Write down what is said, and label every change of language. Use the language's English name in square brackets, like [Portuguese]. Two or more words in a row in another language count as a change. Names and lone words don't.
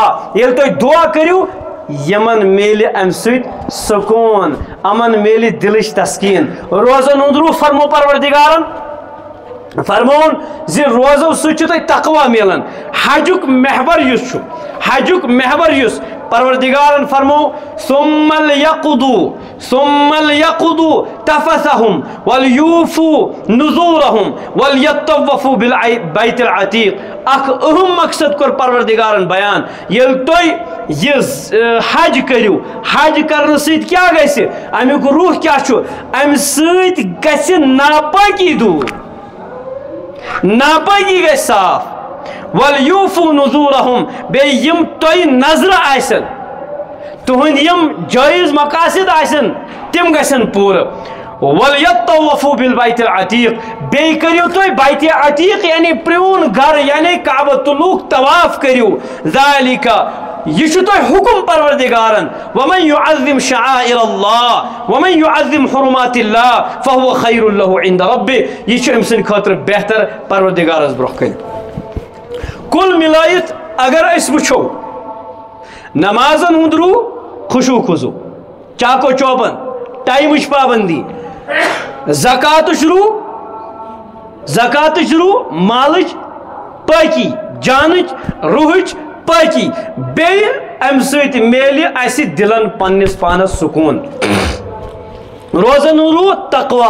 [Kashmiri] ییٚلہِ تُہۍ دعا کٔرِو یِمن میلہِ امہِ سۭتۍ سکوٗن، یِمن میلہِ دلٕچ تسکیٖن. روزن ہُنٛد روح فرمو پروردگارن فرمون زِ روزو سۭتۍ چھُ تۄہہِ تقوا میلان. حجُک محور یُس چھُ، حجُک محور یُس پروردگارن فرمو [Arabic] ثم ليقضوا تفثهم وليوفوا نذورهم وليطوفوا بالبيت العتيق. [Kashmiri] اکھ اہم مقصد کوٚر پروردگارن بیان. ییٚلہِ تُہۍ یہِ حج کٔرِو، حج کرنہٕ سۭتۍ کیٛاہ گژھِ، امیُک روح کیٛاہ چھُ، امہِ سۭتۍ گژھِ ناپٲکی دوٗر، ناپٲکی گژھِ صاف. [Arabic] وَلْيُوفُوا نُذُورَهُم، [Kashmiri] بیٚیہِ یِم تۄہہِ نظرٕ آسن، تُہنٛدۍ یِم جٲیز مقاصد آسن تِم گژھن پوٗرٕ. [Arabic] وَلْيَطَّوَّفُوا بِالْبَيْتِ الْعَتِيقِ، [Kashmiri] بیٚیہِ کٔرِو تُہۍ بیتِ عتیق یعنی پرٛون گرٕ یعنی کعبۃُ طواف کٔرِو. ذَلِکَ یہ چھُ تۄہہِ حُکُم پروردگارن. [Arabic] وَمَن يُعَظِّمْ شَعَائِرَ اللّٰہ وَمَن يُعَظِّمْ حُرُمَاتِ اللّٰہ فَهُوَ خَيْرٌ لَهُ عِنْدَ رَبِّهِ. [Kashmiri] یہِ چھُ أمۍ سٕنٛدِ خٲطرٕ بہتر پروردگارس برونٛہہ کنہِ. کُل مِلٲیِتھ اگر أسۍ وٕچھو نمازن ہُنٛد روح خشوع خضوع، چاکو چوبند، ٹایمٕچ پابندی. زکاتٕچ روح مالٕچ پٲکی، جانٕچ روحٕچ پٲکی. بیٚیہِ امہِ سۭتۍ میلہِ اَسہِ دِلن پننِس پانس سکوٗن. روزن ہُنٛد روح تقوا.